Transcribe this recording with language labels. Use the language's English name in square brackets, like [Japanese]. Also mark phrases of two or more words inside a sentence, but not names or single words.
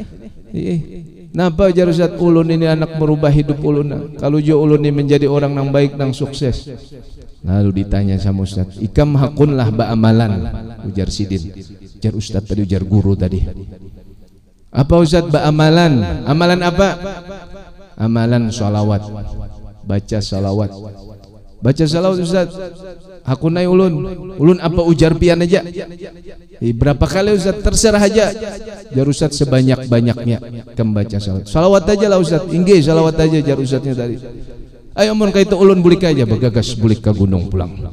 [Banjar] Napa jar Ustaz, ulun ini anak merubah hidup ulun. [Indonesian] Kalau jo ulun ini menjadi orang yang baik dan sukses. Lalu ditanya sama Ustaz, [Banjar] ikam hakunlah ba amalan, ujar Sidin. Ujar Ustaz tadi, ujar guru tadi. Apa Ustaz ba amalan? Amalan apa? Amalan salawat. Baca salawat. Baca salawat Ustaz. Hakunai ulun apa ujar pian aja? Berapa kali Ustaz? Terserah aja. Jar Ustaz [Indonesian] sebanyak-banyaknya membaca salawat. [Banjar] Salawat aja lah Ustaz. Inggih salawat aja jar Ustaznya tadi. Ayo mun kaitu ulun bulik aja bagagas bulik ke gunung pulang.